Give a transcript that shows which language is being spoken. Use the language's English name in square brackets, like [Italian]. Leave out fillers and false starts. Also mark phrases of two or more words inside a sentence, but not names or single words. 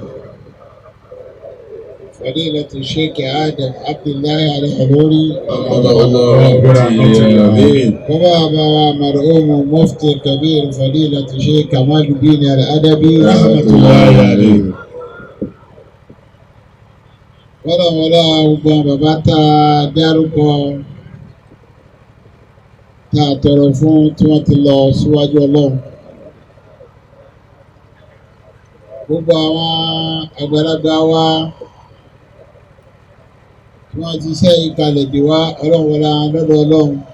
[Arabic] فضيلة الشيخ آدم عبد الله الحلوري وبابا مرحوم مفتي الكبير فضيلة الشيخ كمال الدين الأدبي رحمة الله عليه. [Yoruba] ولا gbọ́n bàbá tá a dárúkọ tá a tọrọ fún tí wọ́n ti lọ síwájú Ọlọ́run. Gbogbo àwọn àgbàlagbà wa tí wọ́n ti ṣe ìkàlẹ̀ dè wá Ọlọ́run wọlá lọ́dọ̀ Ọlọ́run.